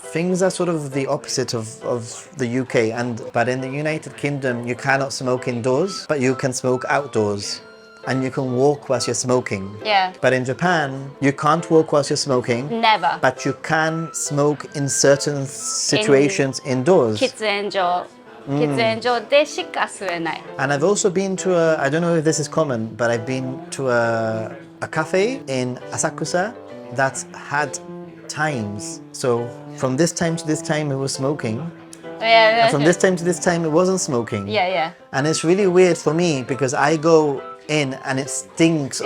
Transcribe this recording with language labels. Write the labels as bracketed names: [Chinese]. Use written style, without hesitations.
[English] Things are sort of the opposite of the UK, but in the United Kingdom, you cannot smoke indoors, but you can smoke outdoors. And you can walk whilst you're smoking. Yeah. But in Japan, you can't walk whilst you're smoking. Never. But you can smoke in certain situations indoors. [Japanese] 喫煙所。喫煙所でしか吸えない。 [English] And I've also been to I don't know if this is common, but I've been to a cafe in Asakusa that had times. So from this time to this time, it was smoking. Yeah, And from this time to this time, it wasn't smoking. yeah. And it's really weird for me because I go in and it stinks of